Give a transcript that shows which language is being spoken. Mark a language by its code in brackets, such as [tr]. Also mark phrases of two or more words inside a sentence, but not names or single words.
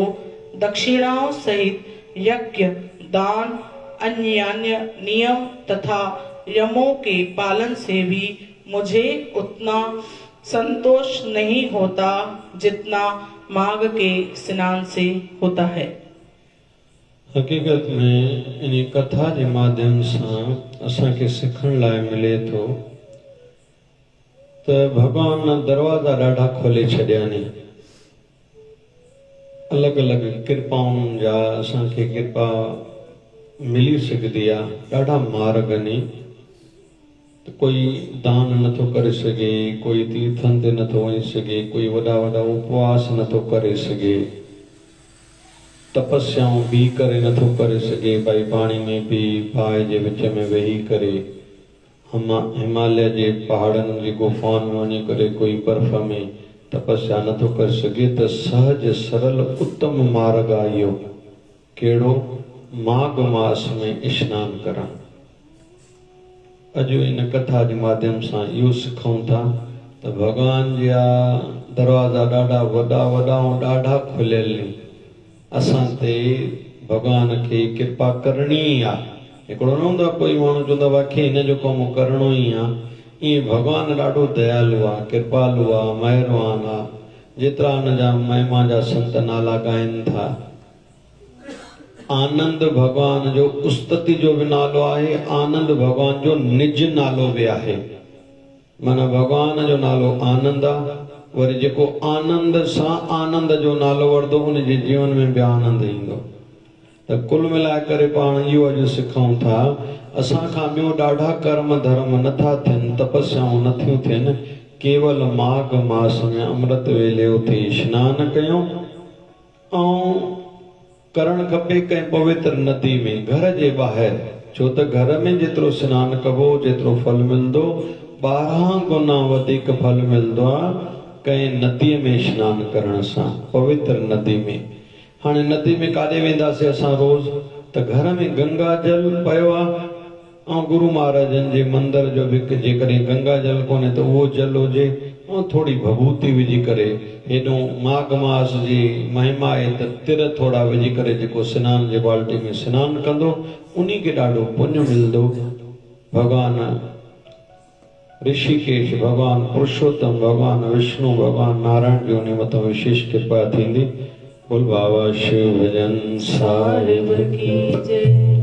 [hi] दक्षिणाओं सहित यज्ञ, दान, अन्य नियम तथा यमों के पालन से भी मुझे उतना संतोष नहीं होता जितना माघ के स्नान से होता है। हकीकत में इन कथा के माध्यम से [sd] असांखे सिखण लाइ मिले थो त भगवान दरवाजा ॾाढा खोले छॾिया आहिनि। अलॻि अलॻि कृपाउनि जा असांखे कृपा मिली सघंदी आहे। ॾाढा मार्ग आहिनि। कोई दान नथो करे सघे, कोई तीर्थनि ते नथो वञी सघे, कोई वॾा वॾा उपवास नथो करे सघे, तपस्याऊं बि करे नथो करे सघे। भाई पाणी में बि बाहि जे विच में वेही करे, हिमालय जे पहाड़नि जी गुफाउनि में वञी करे कोई बर्फ़ में तपस्या नथो करे सघे। त सहज सरल उत्तम मार्ग आहे इहो। कहिड़ो? माघ मास में स्नान करणु। अॼु इन कथा जे माध्यम सां इहो सिखूं था त भॻवान जा दरवाज़ा ॾाढा वॾा वॾा ऐं ॾाढा खुलियल आहिनि। असां ते भॻवान खे कृपा करणी आहे। हिकिड़ो न हूंदो आहे कोई माण्हू चवंदो आहे मूंखे हिन जो कमु करिणो ई आहे। ईअं भॻवानु ॾाढो दयालु आहे, कृपालु आहे, महिरबान आहे। जेतिरा हुन जा महिमा जा संत नाला ॻाइनि था। आनंद भगवान जो उस्तति जो भी नालो आहे, आनंद भगवान जो निज नालो भी आहे। माना भगवान जो नालो आनंद आहे। वरी जेको आनंद सां आनंद जो नालो वठंदो उन जे जीवन में भी आनंद ईंदो। त कुल मिलाए करे पाण इहो अॼु सिखूं था। असां खां ॿियो ॾाढा कर्म धर्म नथा थियनि, तपस्याऊं नथियूं थियनि। केवल माघ मास में अमृत वेले उथी स्नान कयूं ऐं करण खपे कंहिं पवित्र नदी में, घर जे ॿाहिरि। छो त घर में जेतिरो स्नान कबो जेतिरो फल मिलंदो, 12 गुना वधीक फल मिलंदो आहे कंहिं नदीअ में स्नान करण सां, पवित्र नदी में। हाणे नदी में काॾे वेंदासीं असां रोज़? त घर में गंगा जल पियो आहे ऐं गुरु महाराजनि जे मंदर जो बि जेकॾहिं गंगा जल कोन्हे त उहो जल हुजे ऐं थोरी भभूति विझी करे, हेॾो माघ मास जी महिमा आहे त तिर थोड़ा विझी करे जेको सनान जे बाल्टी में सनानु कंदो उन खे ॾाढो पुण्य मिलंदो। भगवान ऋषिकेश, भगवान पुरुषोत्तम, भगवान विष्णु, भगवान नारायण जो उन मथां विशेष कृपा थींदी। [hi] बोल बाबा शिव भजन साहिब की जय।